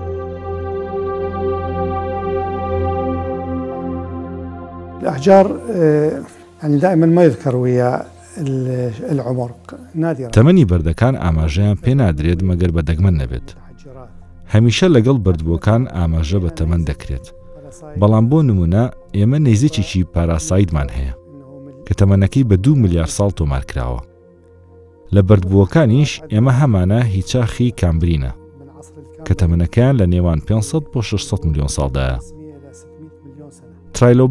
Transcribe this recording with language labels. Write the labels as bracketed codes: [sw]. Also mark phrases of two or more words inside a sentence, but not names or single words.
[ar] الأحجار يعني دائما ما يذكر ويا العمر نادرا. [ckb] تەمەنی بەردەکان ئاماژەیان پێ نادرێت مەگەر بە دەگمەن نەبێت. هەمیشە لەگەڵ بردبووەکان ئاماژە بە تەمەن دەکرێت. بەڵام بۆ نمونە ئێمە نەیزێکێکی پاراسایدمان هەیە کە تەمەنەکەی بە 2 ملیار ساڵ تۆمار کراوە. لە بردبووەکانیش ئێمە هەمانە هیچاخی کامبرینە کە تەمەنەکەیان لە نێوان 500 بۆ 600 ملیۆن ساڵدایە.